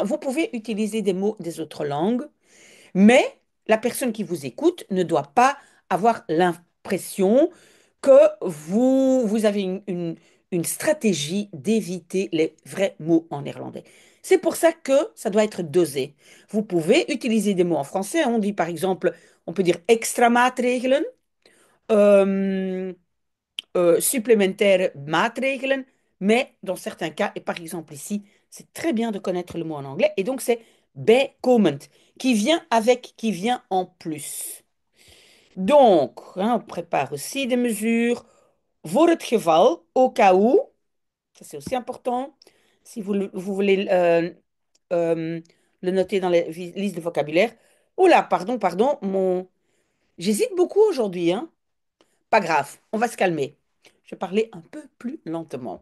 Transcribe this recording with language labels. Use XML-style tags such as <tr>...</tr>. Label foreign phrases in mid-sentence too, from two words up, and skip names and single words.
<fr>Vous pouvez utiliser des mots des autres langues. Mais la personne qui vous écoute ne doit pas avoir l'impression que vous avez une stratégie d'éviter les vrais mots en néerlandais. C'est pour ça que ça doit être dosé. Vous pouvez utiliser des mots en français. On dit par exemple, on peut dire</fr> <nl>extra maatregelen,</nl> <fr>euh, supplémentaire maatregelen, mais dans certains cas, et par exemple ici, c'est très bien de connaître le mot en anglais, et donc c'est bijkomend, qui vient avec, qui vient en plus. Donc, hein, on prépare aussi des mesures</fr> <nl>voor het geval,</nl> <fr>au cas où, ça c'est aussi important, si vous voulez euh, le noter dans les listes de vocabulaire. Oula, pardon, j'hésite beaucoup aujourd'hui, hein. Pas grave, on va se calmer. Je vais parler un peu plus lentement.</fr>